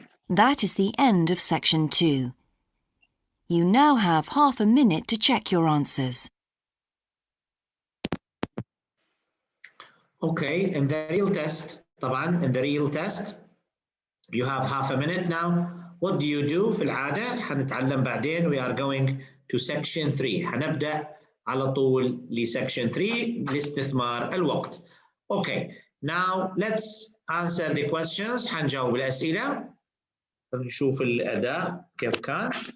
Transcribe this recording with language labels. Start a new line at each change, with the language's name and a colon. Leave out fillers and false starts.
English: That is the end of section 2. You now have half a minute to check your answers. Okay, in the real test, طبعا in the real test, you have half a minute now. What do you do
Arabic: في العادة؟ حنتعلم بعدين.
English: We are going to section 3.
Arabic: حنبدأ على طول لsection 3 لاستثمار الوقت.
English: Okay, now let's answer the questions.
Arabic: حنجاوب الأسئلة. نشوف الأداء كيف كان.